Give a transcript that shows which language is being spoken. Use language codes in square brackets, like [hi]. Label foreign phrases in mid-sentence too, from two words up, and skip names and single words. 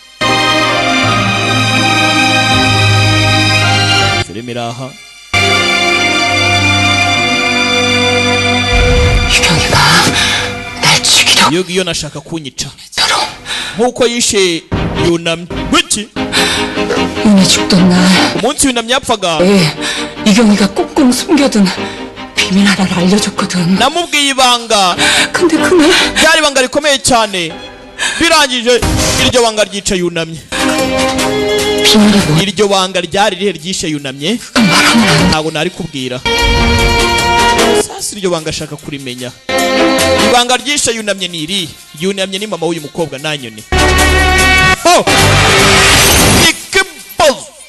[rw] filime iraha. [ko] 희경이가 날 죽이려. [rw] iyo ngiyo nashaka kunyica nk'uko yishe yunamye. wiki [ko] 윤혜 죽던 날 [rw] umunsi yunamye yapfaga [ko] 이경이가 꽁꽁 숨겨둔 비밀 하나를 알려줬거든. [rw] namubwiye ibanga. [ko] 근데 그날 [rw] ryari ibanga rikomeye cyane. birangije iryo banga ryica yunamye. [ko] 비밀이 뭐? [rw] iryo banga ryari rihe ryishe yunamye? ntabwo nari kubwira. sasa iryo banga ashaka kurimenya. ibanga ryishe yunamye ni irihe? yunamye ni mama w'uyu mukobwa nanyoni. oh ikibazo.